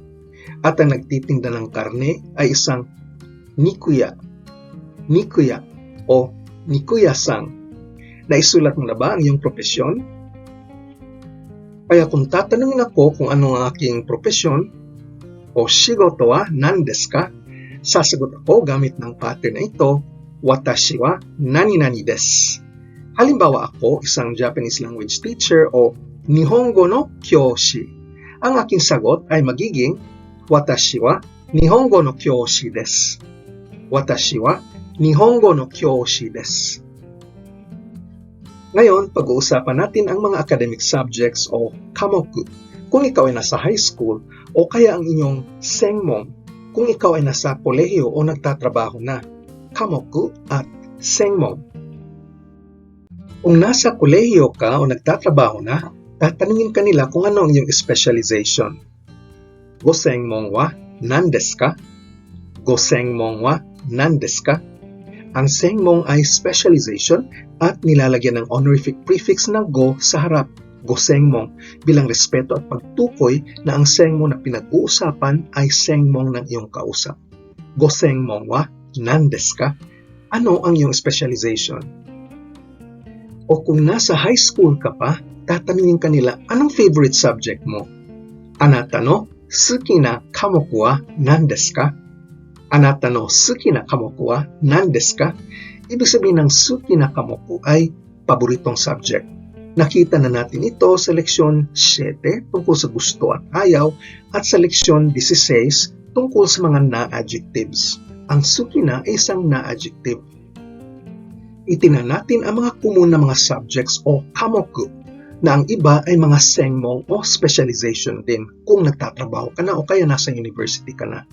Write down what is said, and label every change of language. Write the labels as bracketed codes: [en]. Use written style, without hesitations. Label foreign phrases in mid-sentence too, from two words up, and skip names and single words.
[tl] At ang nagtitinda ng karne ay isang nikuya, nikuya o nikuya-san. Naisulat mo na ba ang iyong propesyon? Kaya kung tatanungin ako kung ano ang aking propesyon o [ja] 仕事は何ですか, [tl] sasagot ako gamit ng pattern na ito, [ja] 私は何々です. [tl] Halimbawa ako, isang [en] Japanese language teacher [tl] o [ja] 日本語の教師. [tl] Ang aking sagot ay magiging, [ja] 私は日本語の教師です. 私は日本語の教師です. [tl] Ngayon, pag-uusapan natin ang mga [en] academic subjects [tl] o kamoku. Kung ikaw ay nasa high school o kaya ang inyong senmon, kung ikaw ay nasa kolehiyo o nagtatrabaho na, kamoku at senmon. Kung nasa kolehiyo ka o nagtatrabaho na, tatanungin ka nila kung ano ang iyong specialization. [ja] ご専門は何ですか？ご専門は何ですか? [tl] Ang senmon ay specialization at nilalagyan ng [en] honorific prefix [tl] na go sa harap, [ja] ご専門, [tl] bilang respeto at pagtukoy na ang senmon na pinag-uusapan ay senmon ng iyong kausap. [ja] ご専門は何ですか? [tl] Ano ang iyong specialization? O kung nasa high school ka pa, tatanungin ka nila, anong [en] favorite subject [tl] mo? [ja] あなたの好きな科目は何ですか? あなたの好きな科目は何ですか? [tl] Ibig sabihin ng [ja] 好きな科目 [tl] ay paboritong subject. Nakita na natin ito sa leksyon 7 tungkol sa gusto at ayaw at sa leksyon 16 tungkol sa mga na-adjectives. Ang suki na ay isang na-adjective. Itinan natin ang mga common na mga subjects o kamoku na ang iba ay mga senmon o specialization din kung nagtatrabaho ka na o kaya nasa university ka na.